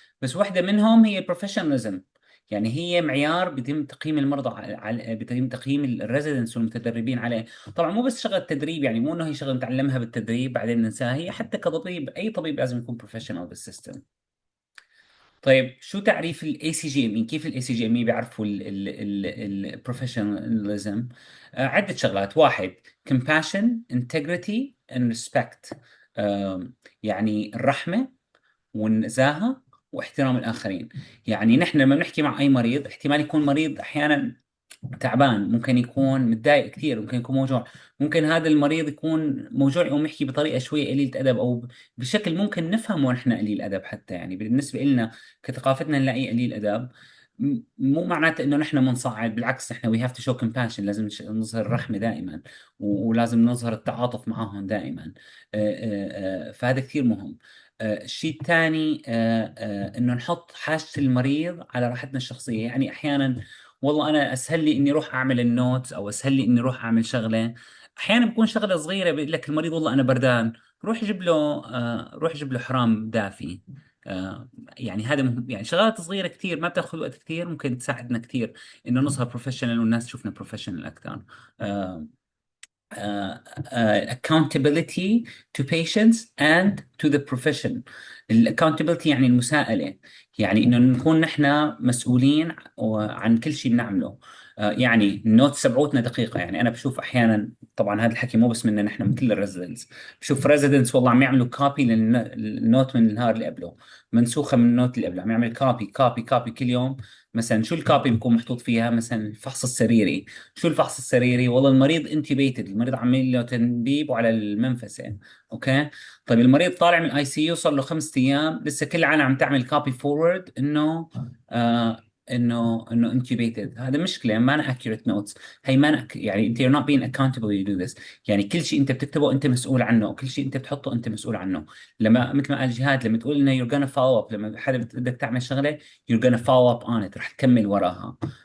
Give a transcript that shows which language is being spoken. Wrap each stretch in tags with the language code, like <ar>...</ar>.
<ar>بس واحدة منهم هي البروفيشناليزم. يعني هي معيار بيتم تقييم المرضى بيتم تقييم الريزيدنتس والمتدربين عليه. طبعا مو بس شغله تدريب، يعني مو انه هي شغله نتعلمها بالتدريب بعدين ننساها، هي حتى كطبيب، اي طبيب لازم يكون بروفيشنال بالسيستم. طيب، شو تعريف الاي سي جي ام اي؟ كيف الاي سي جي ام اي بيعرفوا البروفيشناليزم؟ عده شغلات. واحد،</ar> <en>compassion, integrity and respect.</en> <ar>يعني الرحمه والنزاهة واحترام الآخرين. يعني نحن لما بنحكي مع أي مريض، احتمال يكون مريض أحيانا تعبان، ممكن يكون متضايق كثير، ممكن يكون موجوع. ممكن هذا المريض يكون موجوع يقوم يحكي بطريقة شوي قليلة أدب، أو بشكل ممكن نفهمه نحن قليل أدب حتى. يعني بالنسبة لنا كثقافتنا نلاقيه قليل أدب. مو معناته انه نحن بنصعد، بالعكس نحن</ar> <en>we have to show compassion،</en> <ar>لازم نظهر الرحمه دائما، ولازم نظهر التعاطف معهم دائما. فهذا كثير مهم. الشيء الثاني انه نحط حاجه المريض على راحتنا الشخصيه. يعني احيانا والله انا اسهل لي اني اروح اعمل النوت، او اسهل لي اني اروح اعمل شغله. احيانا بكون شغله صغيره، بيقول لك المريض والله انا بردان، روح جيب له حرام دافي. يعني هذا مهم. يعني شغلات صغيرة كثير ما بتاخذ وقت كثير، ممكن تساعدنا كثير انه نظهر بروفيشنال والناس تشوفنا بروفيشنال اكثر. آه،</ar> <en>accountability to patients and to the profession.</en> <ar>accountability يعني المساءلة، يعني انه نكون نحن مسؤولين عن كل شيء بنعمله. يعني النوت تبعوتنا دقيقة. يعني انا بشوف احيانا، طبعا هذا الحكي مو بس مننا نحن، من كل الريزيدنتس، بشوف ريزيدنتس والله عم يعملوا كوبي للنوت من النهار اللي قبله، منسوخة من النوت اللي قبله، عم يعمل كوبي كوبي كوبي كل يوم. مثلا شو الكوبي بيكون محطوط فيها؟ مثلا الفحص السريري. شو الفحص السريري؟ والله المريض انتبيتد، المريض عامل له تنبيب وعلى المنفسه. اوكي. طيب المريض طالع من الاي سي يو صار له 5 ايام، لسه كل العالم عم تعمل كوبي فورورد انه انه انتبيتد. هذا مشكله، ما انا اكيوريت نوتس. هي ما أنا يعني انت</ar> <en>you're not being accountable you do this.</en> <ar>يعني كل شيء انت بتكتبه انت مسؤول عنه، وكل شيء انت بتحطه انت مسؤول عنه. لما مثل ما قال جهاد، لما تقول انه</ar> <en>you're gonna follow up،</en> <ar>لما حدا بدك تعمل شغله</ar> <en>you're gonna follow up on it،</en> <ar>رح تكمل وراها.</ar>